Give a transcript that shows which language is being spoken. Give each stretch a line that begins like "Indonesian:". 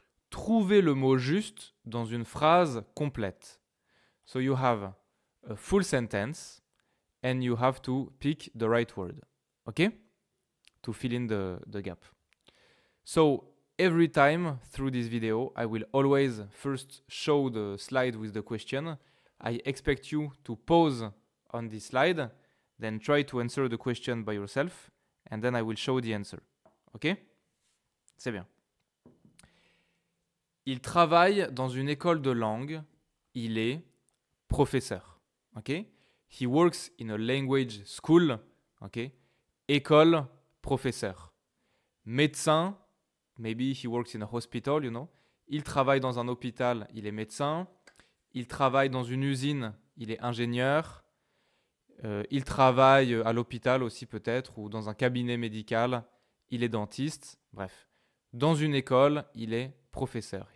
French: Trouver le mot juste dans une phrase complète.
English: So you have a full sentence and you have to pick the right word, okay? To fill in the gap. So every time through this video, I will always first show the slide with the question. I expect you to pause on this slide, then try to answer the question by yourself, and then I will show the answer.
French: Ok? C'est bien. Il travaille dans une école de langue. Il est professeur. Ok?
English: He works in a language school. Ok? École, professeur. Médecin, maybe he works in a hospital, you know.
French: Il travaille dans un hôpital, il est médecin. Il travaille dans une usine, il est ingénieur. Il travaille à l'hôpital aussi peut-être, ou dans un cabinet médical, il est dentiste. Bref, dans une école, il est professeur.